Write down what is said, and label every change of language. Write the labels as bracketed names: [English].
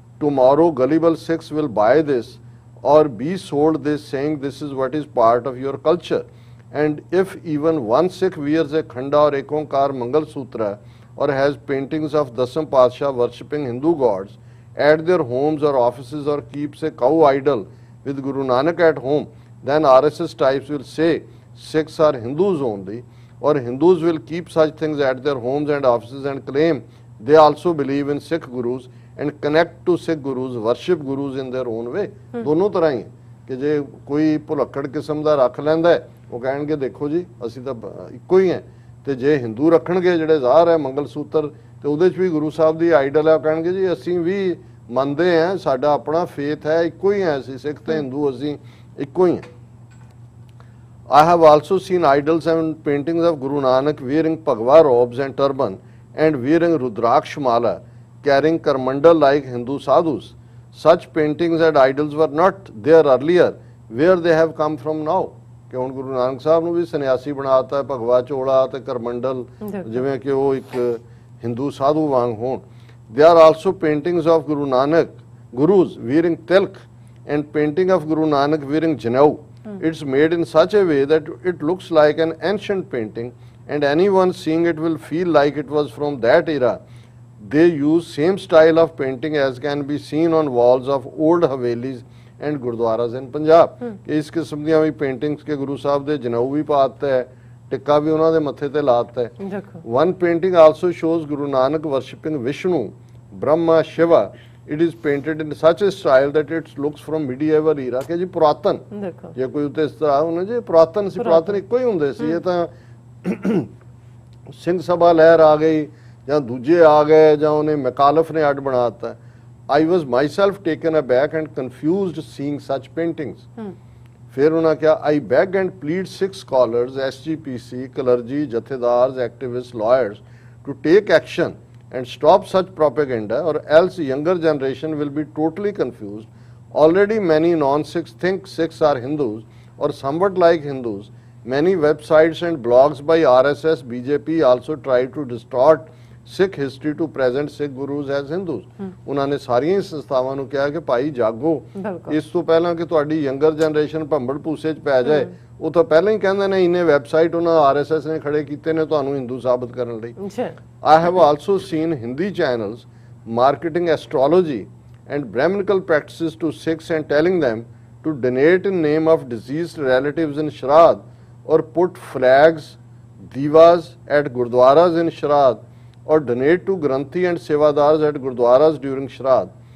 [English] Tomorrow gullible Sikhs will buy this or be sold this saying this is what is part of your culture, and if even one Sikh wears a khanda or ekonkar Mangal Sutra or has paintings of Dasam Pasha worshipping Hindu gods at their homes or offices or keeps a cow idol with Guru Nanak at home, then RSS types will say Sikhs are Hindus only, or Hindus will keep such things at their homes and offices and claim they also believe in Sikh gurus and connect to Sikh gurus, worship gurus in their own way। [Punjabi] ਦੋਨੋਂ ਤਰ੍ਹਾਂ ਹੀ ਕਿ ਜੇ ਕੋਈ ਭੁਲੱਕੜ ਕਿਸਮ ਦਾ ਰੱਖ ਲੈਂਦਾ ਹੈ ਉਹ ਕਹਿਣਗੇ ਦੇਖੋ ਜੀ ਅਸੀਂ ਤਾਂ ਇੱਕੋ ਹੀ ਹੈ, ਤੇ ਜੇ ਹਿੰਦੂ ਰੱਖਣਗੇ ਜਿਹੜੇ ਜ਼ਾਹਰ ਹੈ ਮੰਗਲ ਸੂਤਰ ਤੇ ਉਹਦੇ 'ਚ ਵੀ ਗੁਰੂ ਸਾਹਿਬ ਦੀ ਆਈਡਲ ਹੈ, ਉਹ ਕਹਿਣਗੇ ਜੀ ਅਸੀਂ ਵੀ ਮੰਨਦੇ ਹਾਂ, ਸਾਡਾ ਆਪਣਾ ਫੇਥ ਹੈ, ਇੱਕੋ ਹੀ ਹੈ, ਅਸੀਂ ਸਿੱਖ ਤੇ ਹਿੰਦੂ ਅਸੀਂ ਇੱਕੋ ਹੀ ਹਾਂ। [English] I have also seen idols and paintings of Guru Nanak wearing Bhagwa robes and turban and wearing Rudraksh mala, carrying Karmandal like Hindu sadhus. Such paintings and idols were not there earlier. Where they have come from now? [Punjabi] ਕਿ ਹੁਣ ਗੁਰੂ ਨਾਨਕ ਸਾਹਿਬ ਨੂੰ ਵੀ ਸੰਨਿਆਸੀ ਬਣਾਤਾ, ਭਗਵਾ ਚੋਲਾ ਤੇ ਕਰਮੰਡਲ ਜਿਵੇਂ ਕਿ ਉਹ ਇੱਕ ਹਿੰਦੂ ਸਾਧੂ ਵਾਂਗ ਹੋਣ। [English] There are also paintings of Guru Nanak gurus wearing tilk and painting of Guru Nanak wearing janeu. It's made in such a way that it looks like an ancient painting and anyone seeing it will feel like it was from that era. They use same style of painting as can be seen on walls of old havelis and gurdwaras in Punjab। [Punjabi] ਕਿ ਇਸ ਕਿਸਮ ਦੀਆਂ ਵੀ paintings ਕੇ ਗੁਰੂ ਸਾਹਿਬ ਦੇ ਜਨੇਊ ਵੀ ਪਾਤਾ ਹੈ, ਟਿੱਕਾ ਵੀ ਉਹਨਾਂ ਦੇ ਮੱਥੇ ਤੇ ਲਾਤਾ ਹੈ। [English] One painting also shows Guru Nanak worshipping Vishnu, Brahma, Shiva। It is painted in such a style that it looks from medieval era। [Punjabi] ਕਿ ਜੀ ਪੁਰਾਤਨ ਜੇ ਕੋਈ ਉੱਤੇ ਇਸ ਤਰ੍ਹਾਂ ਹੋਣਾ ਜੀ ਪੁਰਾਤਨ ਸੀ, ਪੁਰਾਤਨ ਇੱਕੋ ਹੀ ਹੁੰਦੇ ਸੀ। ਇਹ ਤਾਂ ਸਿੰਘ ਸਭਾ ਲਹਿਰ ਆ ਗਈ ਜਾਂ ਦੂਜੇ ਆ ਗਏ ਜਾਂ ਉਹਨੇ ਮਕਾਲਫ ਨੇ ਅੱਡ ਬਣਾ ਦਿੱਤਾ। [English] I was myself taken aback and confused seeing such paintings। [Punjabi] ਫਿਰ ਉਹਨਾਂ ਕਿਹਾ [English] I beg and plead Sikh scholars, SGPC, clergy, jathedars, activists, lawyers to take action and stop such propaganda or else younger generation will be totally confused। Already many non-Sikhs think Sikhs are Hindus or somewhat like Hindus। Many websites and blogs by RSS, BJP also try to distort Sikh history to present Sikh gurus as Hindus. [Punjabi] ਉਹਨਾਂ ਨੇ ਸਾਰੀਆਂ ਸੰਸਥਾਵਾਂ ਨੂੰ ਕਿਹਾ ਕਿ ਭਾਈ ਜਾਗੋ, ਇਸ ਤੋਂ ਪਹਿਲਾਂ ਕਿ ਤੁਹਾਡੀ ਯੰਗਰ ਜਨਰੇਸ਼ਨ ਭੰਬੜ ਭੂਸੇ 'ਚ ਪੈ ਜਾਏ, ਉਹ ਤਾਂ ਪਹਿਲਾਂ ਹੀ ਕਹਿੰਦੇ ਨੇ ਇੰਨੇ ਵੈਬਸਾਈਟ ਉਹਨਾਂ RSS ਨੇ ਖੜੇ ਕੀਤੇ ਨੇ ਤੁਹਾਨੂੰ ਹਿੰਦੂ ਸਾਬਤ ਕਰਨ ਲਈ। [English] I have also seen Hindi channels marketing astrology and Brahminical practices to Sikhs and telling them to donate in name of deceased relatives in Shraddh or put flags, divas at gurdwaras in Shraddh or donate to Granthi and Sevadars at gurdwaras during Shraddh.